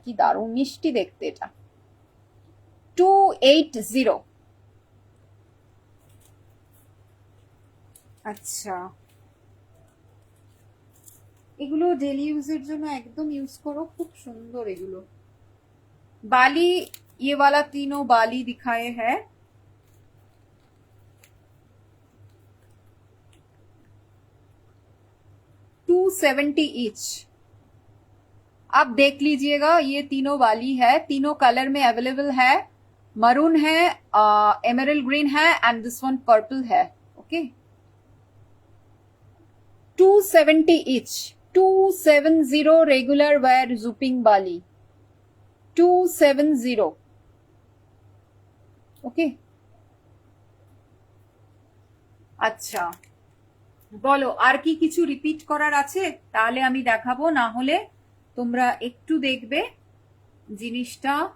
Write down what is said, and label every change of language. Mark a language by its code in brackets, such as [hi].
[bn] কি দারুণ মিষ্টি দেখতে এটা, 280। আচ্ছা, এগুলো ডেলি ইউজের জন্য একদম ইউজ করো, খুব সুন্দর এগুলো। [hi] बाली, ये वाला तीनों बाली दिखाए हैं। $270 ईच। आप देख लीजिएगा, ये तीनों बाली है, तीनों कलर में अवेलेबल है। मरून है, एमरल्ड ग्रीन है, [en] and this one [hi] पर्पल है। ओके, 270 ईच, 270 रेगुलर वेयर जूपिंग बाली, 270। [bn] ওকে, আচ্ছা বলো আর কি কিছু রিপিট করার আছে? তাহলে আমি দেখাবো, না হলে তোমরা একটু দেখবে জিনিসটা।